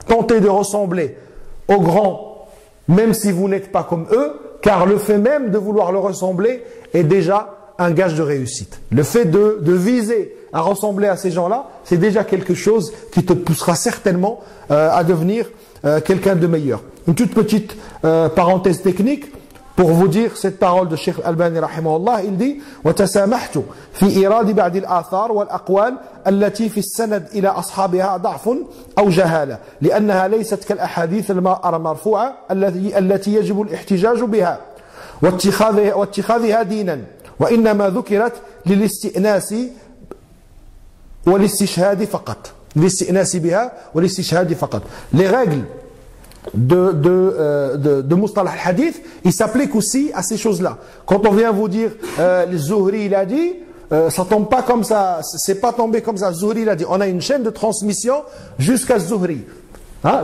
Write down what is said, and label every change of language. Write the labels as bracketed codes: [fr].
[fr] Tentez de ressembler aux grands, même si vous n'êtes pas comme eux, car le fait même de vouloir leur ressembler est déjà un gage de réussite. Le fait de viser à ressembler à ces gens-là, c'est déjà quelque chose qui te poussera certainement à devenir quelqu'un de meilleur. Une toute petite parenthèse technique pour vous dire cette parole de Cheikh Al-Albani rahimahullah. Il dit [ar] وَتَسَامَحْتُ فِي إِرَادِ بَعْدِ الْآثَارِ وَالْأَقْوَالِ التي في السند إلى أصحابها ضعف أو جهالة لأنها ليست كالأحاديث المرفوعة التي يجب الاحتجاج بها واتخاذها دينا وإنما ذكرت للاستئناس والاستشهاد فقط. للاستئناس بها والاستشهاد فقط. [fr] Les règles de Mustalah al-Hadith, ils s'appliquent aussi à ces choses-là. Quand on vient vous dire le Zuhri il a dit, ça tombe pas comme ça, c'est pas tombé comme ça. Zuhri il a dit, on a une chaîne de transmission jusqu'à Zuhri. Hein?